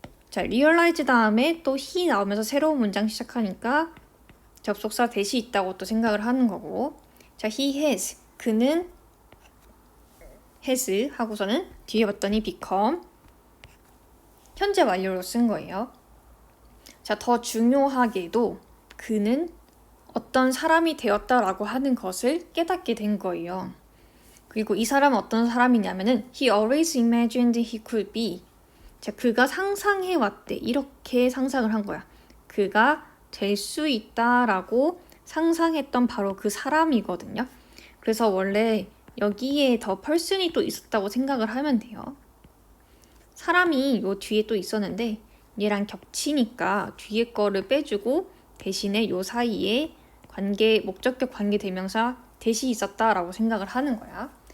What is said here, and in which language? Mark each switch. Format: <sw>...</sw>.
<ko>자, realize 다음에 또 he 나오면서 새로운 문장 시작하니까 접속사 대시 있다고 또 생각을 하는 거고, 자,</ko> <en>he has,</en> <ko>그는 has 하고서는 뒤에 봤더니 become, 현재 완료로 쓴 거예요. 자, 더 중요하게도 그는 어떤 사람이 되었다라고 하는 것을 깨닫게 된 거예요. 그리고 이 사람은 어떤 사람이냐면은</ko> <en>he always imagined he could be.</en> <ko>자, 그가 상상해 왔대. 이렇게 상상을 한 거야. 그가 될 수 있다라고 상상했던 바로 그 사람이거든요. 그래서 원래 여기에 더 person이 또 있었다고 생각을 하면 돼요. 사람이 요 뒤에 또 있었는데 얘랑 겹치니까 뒤에 거를 빼주고 대신에 요 사이에 목적격 관계대명사 대시 있었다라고 생각을 하는 거야.</ko>